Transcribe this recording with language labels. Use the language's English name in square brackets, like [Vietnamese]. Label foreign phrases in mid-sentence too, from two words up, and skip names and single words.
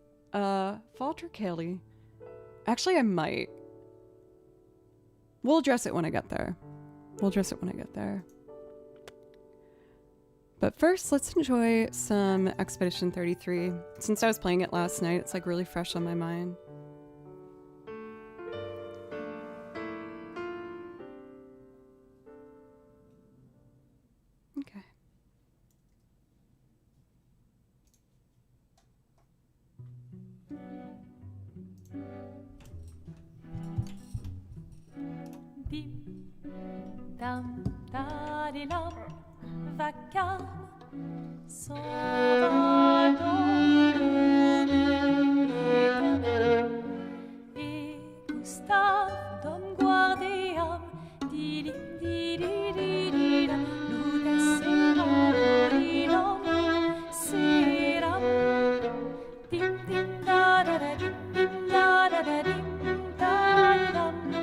[English] Father Kelly. Actually, I might. We'll address it when I get there. We'll address it when I get there. But first, let's enjoy some Expedition 33. Since I was playing it last night, it's like really fresh on my mind. Okay. Dim, dam, da, di, lam, [French] vacarme, s'envole dans l'éternel. Et Gustave, dom guardiam, didim, didim, ludesseram, dilam, seram, dim, dim, da, da, da, dim, dim, da, da, da, dim, da, dam.